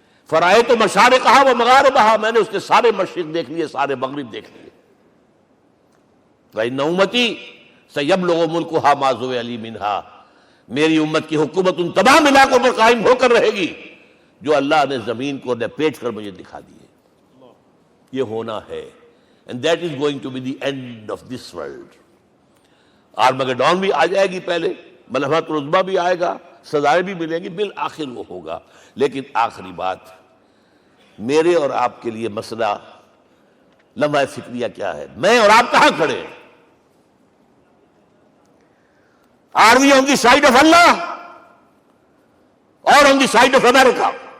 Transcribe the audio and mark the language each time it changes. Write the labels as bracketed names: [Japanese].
[Arabic] فرائیت مشارقہا و مغاربہا، [Urdu] میں نے اس کے سارے مشرق دیکھ لیے، سارے مغرب دیکھ لیے. [Arabic] وَإِنَّ أُمَّتِي سَيَبْلُغُ مُلْكُهَا مَا زُوِئَ لِي مِنْهَا، [Urdu] میری امت کی حکومت ان تمام علاقوں پر قائم ہو کر رہے گی جو اللہ نے زمین کو لپیٹ کر مجھے دکھا دیے. یہ ہونا ہے. [English] And that is going to be the end of this world. [Urdu] Armageddon بھی آ جائے گی پہلے، ملحمۃ العظمیٰ بھی آئے گا، سزائیں بھی ملیں گی، بالآخر وہ ہوگا. لیکن آخری بات، میرے اور آپ کے لیے مسئلہ لمحہ فکریہ کیا ہے؟ میں اور آپ کہاں کھڑے ہیں؟ [English] Are we on the side of Allah or on the side of America?